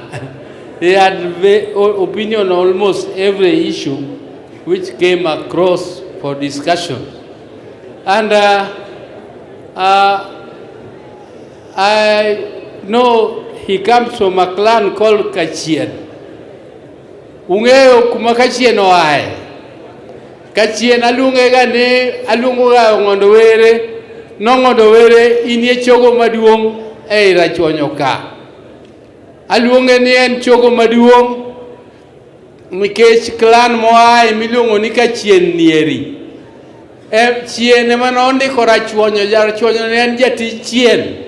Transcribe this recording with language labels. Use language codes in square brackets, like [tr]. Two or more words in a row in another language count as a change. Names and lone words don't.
[en] He had opinion on almost every issue which came across for discussion. And I know he comes from a clan called Kachien. [luo] Ungeo kuma Kachien oae. Kachien alungega ne alunguga Ongo'Ndo Ongo'Ndo inie chogo maduong e rachuonyo ka. Alunge ni en chogo maduong nikech clan moae milungo ni Kachien nieri. Chien ema nondiko rachuonyo, rachuonyo ne en jatij chien.